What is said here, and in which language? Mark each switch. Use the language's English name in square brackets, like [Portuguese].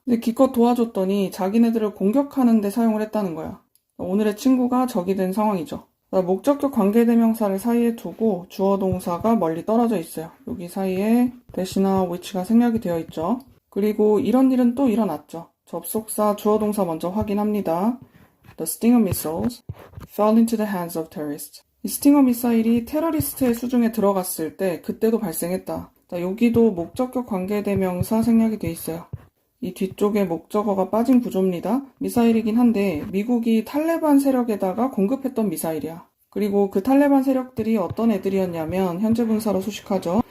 [Korean] 근데 기껏 도와줬더니 자기네들을 공격하는 데 사용을 했다는 거야. 오늘의 친구가 적이 된 상황이죠. 자, 목적격 관계대명사를 사이에 두고 주어 동사가 멀리 떨어져 있어요. 여기 사이에 대시나 which가 생략이 되어 있죠. 그리고 이런 일은 또 일어났죠. 접속사 주어 동사 먼저 확인합니다. [English] The Stinger missiles fell into the hands of terrorists. [Korean] 이 스팅어 미사일이 테러리스트의 수중에 들어갔을 때 그때도 발생했다. 자, 여기도 목적격 관계대명사 생략이 돼 있어요. 이 뒤쪽에 목적어가 빠진 구조입니다. 미사일이긴 한데 미국이 탈레반 세력에다가 공급했던 미사일이야. 그리고 그 탈레반 세력들이 어떤 애들이었냐면 현재 분사로 수식하죠.